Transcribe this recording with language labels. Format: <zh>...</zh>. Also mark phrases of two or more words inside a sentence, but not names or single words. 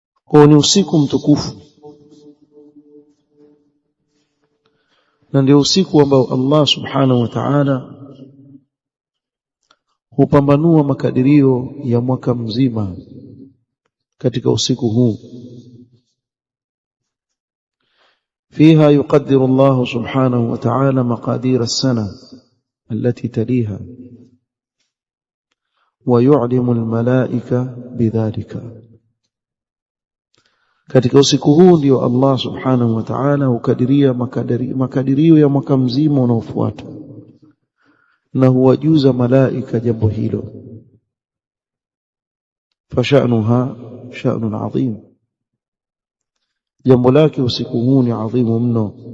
<sw>Kwa ni usiku mtukufu, na ndio usiku ambao Allah</sw> <ar>سبحانه وتعالى</ar> <sw>hupambanua makadirio ya mwaka mzima katika usiku huu.</sw> <ar>فيها يقدر الله سبحانه وتعالى مقادير السنة التي تليها ويعلم الملائكة بذلك.</ar> <sw>katika usiku huu ndio Allah</sw> <ar>سبحانه وتعالى</ar> <sw>hukadiria makadirio ya mwaka mzima unaofuata, na huwajuza malaika jambo hilo.</sw> <ar>فشأنها شأن عظيم,</ar> <sw>jambo lake usiku huu ni adhimu mno.</sw>